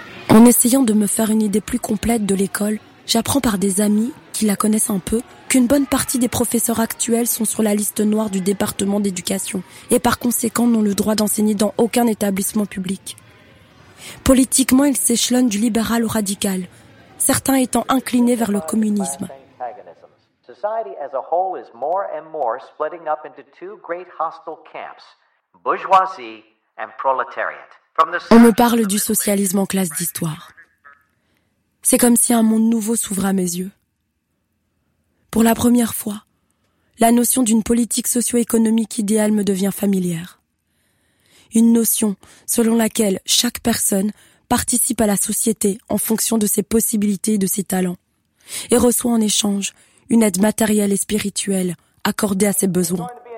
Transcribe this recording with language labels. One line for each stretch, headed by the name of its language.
French: En essayant de me faire une idée plus complète de l'école, j'apprends par des amis qui la connaissent un peu qu'une bonne partie des professeurs actuels sont sur la liste noire du département d'éducation et par conséquent n'ont le droit d'enseigner dans aucun établissement public. Politiquement, ils s'échelonnent du libéral au radical, certains étant inclinés vers le communisme.
English: Society as a whole is more and more splitting up into two great hostile camps, bourgeoisie and proletariat.
French: On me parle du socialisme en classe d'histoire. C'est comme si un monde nouveau s'ouvrait à mes yeux. Pour la première fois, la notion d'une politique socio-économique idéale me devient familière. Une notion selon laquelle chaque personne participe à la société en fonction de ses possibilités et de ses talents, et reçoit en échange une aide matérielle et spirituelle accordée à ses besoins.